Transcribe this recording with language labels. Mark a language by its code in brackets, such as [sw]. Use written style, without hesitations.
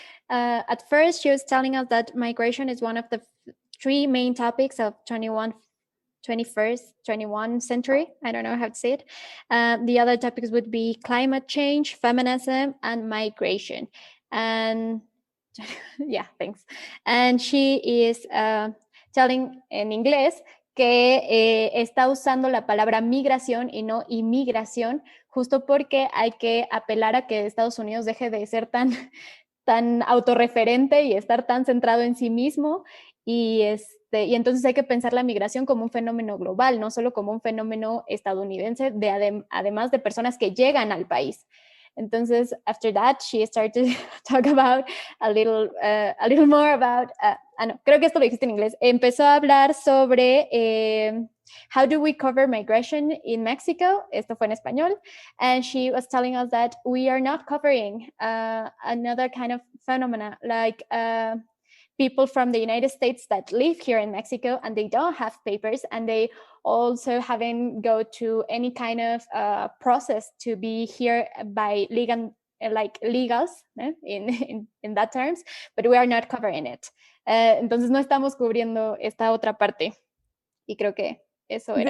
[en] At first, she was telling us that migration is one of the 3 main topics of 21st century. I don't know how to say it. The other topics would be climate change, feminism, and migration. And yeah, thanks. And she is [es] telling en inglés que está usando la palabra migración y no inmigración, justo porque hay que apelar a que Estados Unidos deje de ser tan autorreferente y estar tan centrado en sí mismo, y entonces hay que pensar la migración como un fenómeno global, no solo como un fenómeno estadounidense, además de personas que llegan al país. Entonces, [en] after that, she started to talk about a little more about, [es] no, creo que esto lo dijiste en inglés, empezó a hablar sobre [en] how do we cover migration in Mexico, [es] esto fue en español, [en] and she was telling us that we are not covering another kind of phenomena, like people from the United States that live here in Mexico and they don't have papers, and they also haven't go to any kind of process to be here by legals, in that terms, but we are not covering it. [es] Entonces no estamos cubriendo esta otra parte, y creo que eso era.